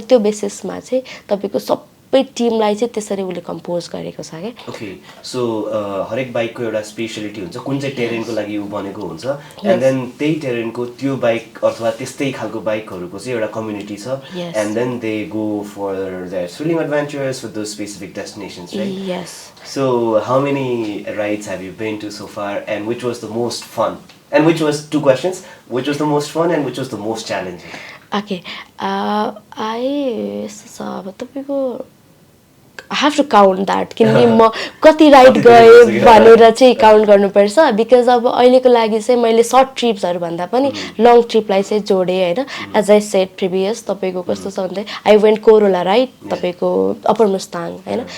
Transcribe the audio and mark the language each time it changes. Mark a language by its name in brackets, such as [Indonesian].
[Nepali] त्यो बेसिसमा चाहिँ तपाईँको सबै टिमलाई चाहिँ त्यसरी उसले कम्पोज गरेको छ क्या. [English] Okay. [Nepali] सो हरेक बाइकको एउटा स्पेसियालिटी हुन्छ कुन चाहिँ टेरेनको लागि ऊ बनेको हुन्छ [English] And then त्यही टेरेनको त्यो बाइक अथवा त्यस्तै खालको बाइकहरूको चाहिँ एउटा कम्युनिटी छ and then they go for their thrilling adventures with those specific destinations right. Yes. So how many rides have you been to so far and which was the most fun? And which was, two questions, which was the most fun and which was the most challenging? Okay. [Nepali] यस्तो छ अब तपाईँको [English] I have to count that [Nepali] किनकि म कति ride गएँ भनेर चाहिँ काउन्ट गर्नुपर्छ बिकज अब अहिलेको लागि चाहिँ मैले सर्ट ट्रिप्सहरू भन्दा पनि लङ ट्रिपलाई चाहिँ जोडेँ होइन. [English] as I said previous [Nepali] तपाईँको कस्तो छ भन्दा [English] I went Korala ride [Nepali] तपाईँको अप्पर मुस्ताङ होइन.